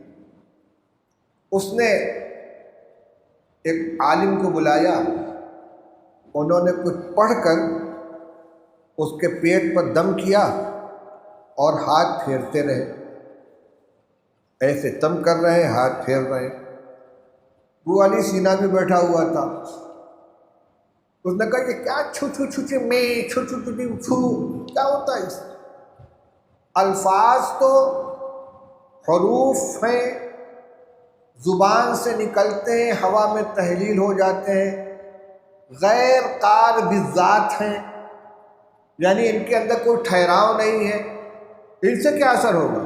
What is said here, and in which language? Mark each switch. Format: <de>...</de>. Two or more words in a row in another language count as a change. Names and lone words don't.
<ur>اس نے ایک عالم کو بلایا، انہوں نے کچھ پڑھ کر اس کے پیٹ پر دم کیا اور ہاتھ پھیرتے رہے، ایسے دم کر رہے ہیں، ہاتھ پھیر رہے ہیں۔ ابو علی سینا بھی بیٹھا ہوا تھا۔ اس نے کہا کہ کیا چھو چھو چھو چھو میں چھو چھو چھو چھو کیا ہوتا ہے اس میں؟ الفاظ تو حروف ہیں، زبان سے نکلتے ہیں، ہوا میں تحلیل ہو جاتے ہیں، غیر قار بالذات ہیں، یعنی ان کے اندر کوئی ٹھہراؤ نہیں ہے، ان سے کیا اثر ہوگا؟</ur>